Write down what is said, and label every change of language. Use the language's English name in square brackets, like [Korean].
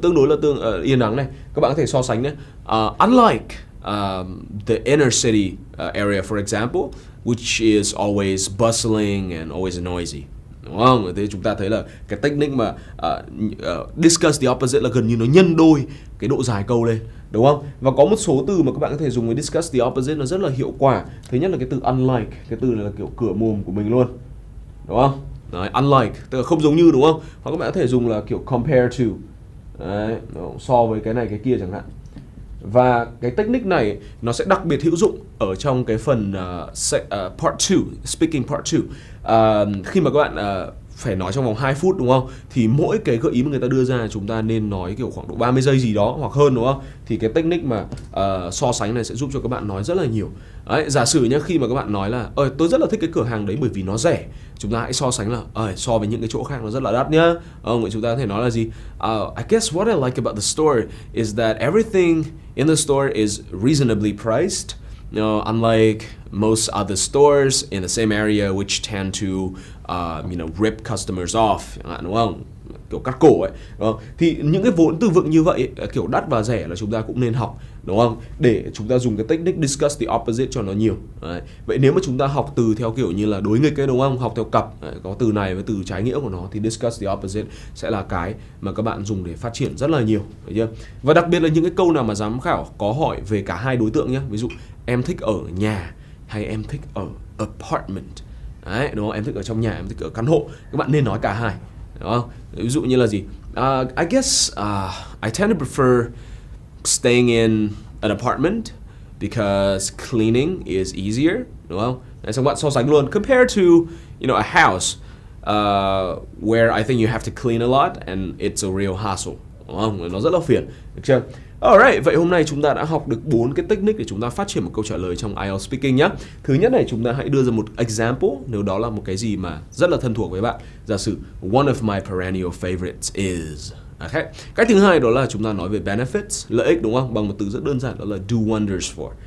[Vietnamese] Tương đối là yên ắng này. Các bạn có thể so sánh nhé. [English] Unlike the inner city area, for example, which is always bustling and always noisy. [Vietnamese] Đúng không? Thế chúng ta thấy là cái technique mà discuss the opposite là gần như nó nhân đôi cái độ dài câu lên, đúng không? Và có một số từ mà các bạn có thể dùng với discuss the opposite nó rất là hiệu quả. Thứ nhất là cái từ unlike, cái từ này là kiểu cửa mồm của mình luôn, đúng không? Đấy, unlike, tức là không giống như, đúng không? Hoặc các bạn có thể dùng là kiểu compare to, đấy, so với cái này cái kia chẳng hạn. Và cái technique này nó sẽ đặc biệt hữu dụng ở trong cái phần part 2, speaking part 2. Khi mà các bạn phải nói trong vòng 2 phút, đúng không? Thì mỗi cái gợi ý mà người ta đưa ra chúng ta nên nói kiểu khoảng độ 30 giây gì đó hoặc hơn, đúng không? Thì cái technique mà so sánh này sẽ giúp cho các bạn nói rất là nhiều. Đấy, giả sử nhé, khi mà các bạn nói là tôi rất là thích cái cửa hàng đấy bởi vì nó rẻ, chúng ta hãy so sánh là so với những cái chỗ khác nó rất là đắt nhá. Vậy chúng ta có thể nói là gì? [English] I guess what I like about the store is that everything in the store is reasonably priced. Unlike most other stores in the same area which tend to rip customers off, [Vietnamese] đúng không? Kiểu cắt cổ ấy, đúng không? Thì những cái vốn từ vựng như vậy, kiểu đắt và rẻ là chúng ta cũng nên học, đúng không? Để chúng ta dùng cái technique discuss the opposite cho nó nhiều. Đấy. Vậy nếu mà chúng ta học từ theo kiểu như là đối nghịch ấy, đúng không? Học theo cặp, có từ này với từ trái nghĩa của nó thì discuss the opposite sẽ là cái mà các bạn dùng để phát triển rất là nhiều, thấy chưa? Và đặc biệt là những cái câu nào mà giám khảo có hỏi về cả hai đối tượng nhé. Ví dụ em thích ở nhà hay em thích ở apartment. Đấy, đúng không? Em thích ở trong nhà, em thích ở căn hộ. Các bạn nên nói cả hai. Đúng không? Ví dụ như là gì? [English] I guess I tend to prefer staying in an apartment because cleaning is easier, [Vietnamese] đúng không? Đấy, xong bạn so sánh luôn. [English] Compared to a house where I think you have to clean a lot and it's a real hassle, [Vietnamese] đúng không? Nó rất là phiền, được chưa? Alright, vậy hôm nay chúng ta đã học được 4 cái technique để chúng ta phát triển một câu trả lời trong IELTS speaking nhé. Thứ nhất này, chúng ta hãy đưa ra một example nếu đó là một cái gì mà rất là thân thuộc với bạn. Giả sử [English] one of my perennial favorites is. Okay. [Vietnamese] Cái thứ hai đó là chúng ta nói về benefits, lợi ích, đúng không? Bằng một từ rất đơn giản đó là do wonders for.